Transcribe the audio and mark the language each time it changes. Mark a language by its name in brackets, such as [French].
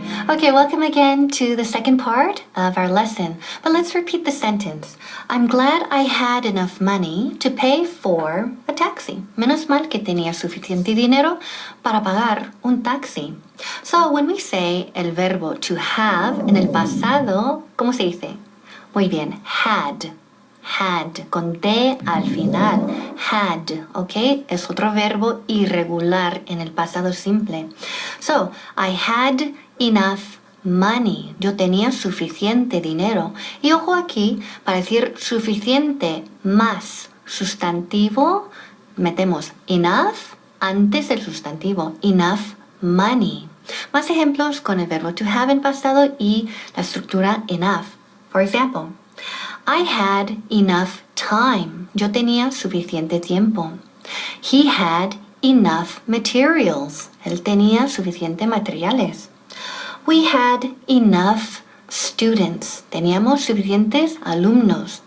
[English] Okay, welcome again to the second part of our lesson. But let's repeat the sentence. I'm glad I had enough money to pay for a taxi. [Spanish] Menos mal que tenía suficiente dinero para pagar un taxi. [English] So when we say [Spanish] el verbo [English] to have [Spanish] en el pasado, ¿cómo se dice? Muy bien, had. Had, con D al final. Had, ¿ok? Es otro verbo irregular en el pasado simple. [English] So, I had enough money. [Spanish] Yo tenía suficiente dinero. Y ojo aquí, para decir suficiente más sustantivo, metemos enough antes del sustantivo. [English] Enough money. [Spanish] Más ejemplos con el verbo to have en pasado y la estructura enough. [English] For example, I had enough time. [Spanish] Yo tenía suficiente tiempo. [English] He had enough materials. [Spanish] Él tenía suficiente materiales. [English] We had enough students. [Spanish] Teníamos suficientes alumnos.